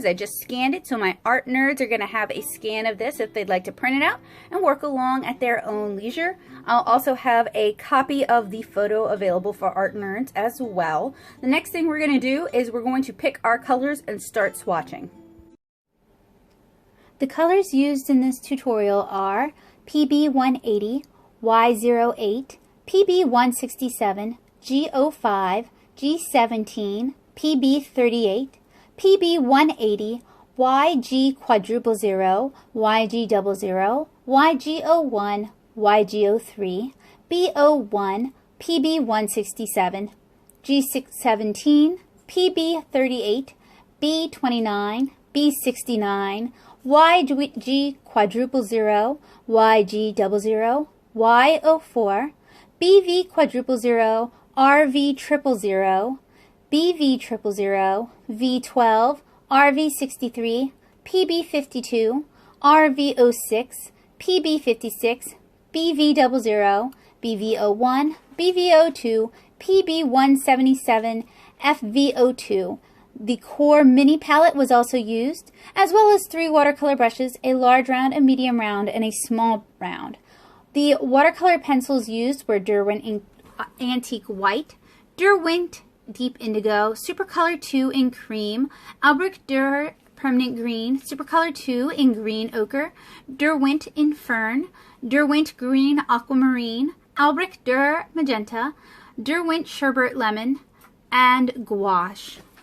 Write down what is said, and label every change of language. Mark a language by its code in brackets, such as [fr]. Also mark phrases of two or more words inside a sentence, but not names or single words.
[en] I just scanned it, so my art nerds are going to have a scan of this if they'd like to print it out and work along at their own leisure. I'll also have a copy of the photo available for art nerds as well. The next thing we're going to do is we're going to pick our colors and start swatching. The colors used in this tutorial are PB180, Y08, PB167, G05, G17, PB38, PB180, YG quadruple 0, YG00, YG01, YG03, B01, PB167, G17, PB38, B29, B69, YG quadruple 0, YG00, Y04, BV quadruple 0, RV triple 0, BV triple 0, V12, RV63, PB52, RV06, PB56, BV00, BV01, BV02, PB177, FV02. The Qor Mini Palette was also used, as well as 3 watercolor brushes, a large round, a medium round, and a small round. The watercolor pencils used were Derwent Antique White, Derwent Deep Indigo, Supercolor 2 in Cream, Albrecht Dürer Permanent Green, Supercolor 2 in Green Ochre, Derwent in Fern, Derwent Green Aquamarine, Albrecht Dürer Magenta, Derwent Sherbet Lemon, and Gouache.